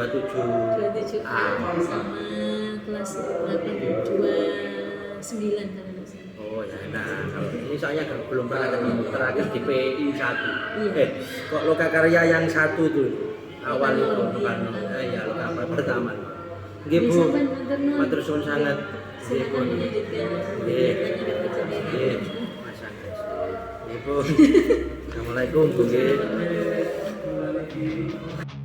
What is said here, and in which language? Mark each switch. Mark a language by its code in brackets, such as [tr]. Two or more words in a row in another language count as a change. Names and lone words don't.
[id] 27 sama kelas 829 kalau nggak salah. Oh ya, nah kalau ini soalnya belum pernah ketemu terakhir di PI 1. Iya. Kok loka karya yang 1 tuh awal itu bukan Iya. ya loka pertama. [jv] Nggih Bu, matur suwun sangat. [id] Silakan melanjutkan. [jv] Nggih. [id] Tanyakan [jv] Nggih. Mas Agus. Nggih Bu. [id] Assalamualaikum Bu nggih.